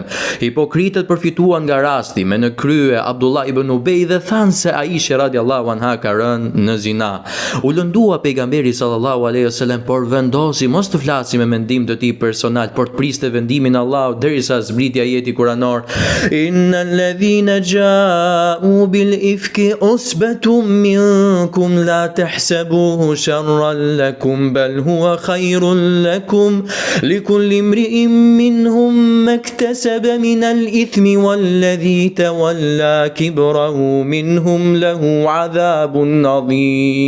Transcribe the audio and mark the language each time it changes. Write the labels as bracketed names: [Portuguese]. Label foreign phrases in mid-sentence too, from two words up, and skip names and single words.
[Albanian] Hipokritët përfituan nga rasti, me në krye Abdullah ibn Ubej dhe thanë se Aisha [Arabic] رضي الله عنها [Albanian] ka rënë në zina. U lëndua pejgamberi [Arabic] صلى الله عليه وسلم, [Albanian] por vendosi mos të flasi me mendim të tij personal, por të priste vendimin e Allahut derisa zbriti ajeti kuranor: [Arabic] إن الذين جاءوا بالإفك عصبة منكم لا تحسبوه شرا لكم بل هو خير لكم لكل امرئ منهم ما اكتسب من الإثم والذي تولى كبره منهم له عذاب عظيم.